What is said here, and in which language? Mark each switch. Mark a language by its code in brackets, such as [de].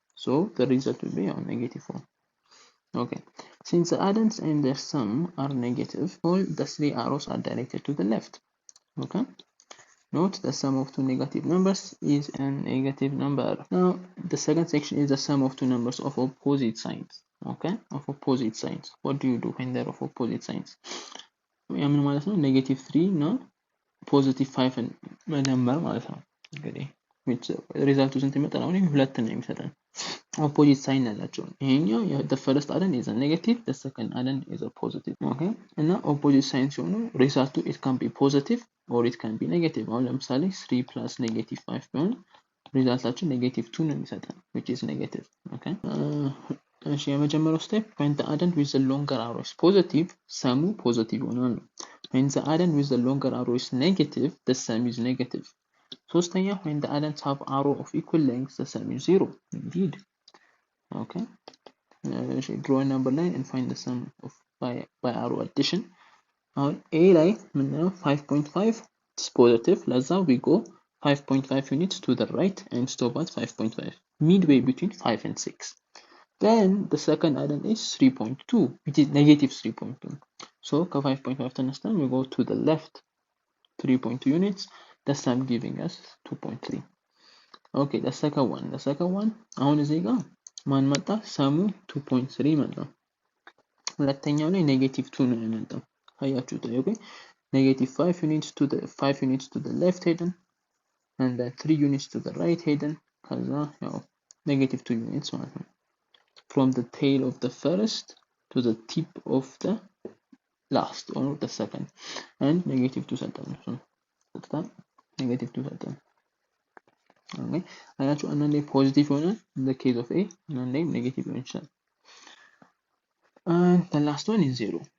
[en] So the result will be on negative 4. Okay, since the addends and their sum are negative, all the three arrows are directed to the left. Okay, note the sum of two negative numbers is a negative number. Now the second section is the sum of two numbers of opposite signs. Okay, of opposite signs. What do you do when they're of opposite signs? negative 3 no [am] ፖዚቲቭ 5 መደመር ማለት ነው። እንግዲህ ሪዛልቱ ስንት ይመጣል? አሁን ሁለት ነው የሚሰጠን። ኦፖዚት ሳይን ያላቸው ይሄኛው [en] the first addend is a negative, the second addend is a positive. Okay [am] እና ኦፖዚት ሳይን ሲሆኑ ሪዛልቱ [en] it can be positive or it can be negative. [am] አሁን ለምሳሌ [en] 3 plus negative 5 [am] ቢሆን ሪዛልታችን negative 2 ነው የሚሰጠን [en] which is negative. Okay [am] እሺ የመጀመሪያው ስቴፕ [en] when the addend with the longer arrow is positive, [am] ሰሙ ፖዚቲቭ ይሆናል ነው። [en] When the addend with the longer arrow is negative, the sum is negative. [am] ሶስተኛ [en] when the addends have arrow of equal length, the sum is 0. Indeed. Okay. Draw a number line and find the sum of by arrow addition. [am] አሁን A ላይ ምንድነው 5.5 [en] is positive. ለዛ we go 5.5 units to the right and stop at 5.5. Midway between 5 and 6. Then the second addend is 3.2, which is negative 3.2. So 5.5 [am] ተነስተን [en] we go to the left 3.2 units, the sum giving us 2.3. Okay, the second one [am] አሁን እዚህ ጋር ማን መጣ? ሰሙ 2.3 መጣ። ሁለተኛው ላይ [en] negative 2 [am] ነው የመጣው። አያችሁት? [en] Okay, negative 5 units to the left [am] ሄደን [en] and then 3 units to the right ሄደን [am] ከዛ ያው [en] negative 2 units ማለት ነው. From the tail of the first to the tip of the last or the second and negative 2 [am] ሰጠን። [en] so negative 2 ሰጠን። okay [am] አያችሁ አንዳንዴ ፖዚቲቭ ይሆናል [en] in the case of A [am] አንዳንዴ ኔጌቲቭ ሊሆን ይችላል። [en] and the last one is 0.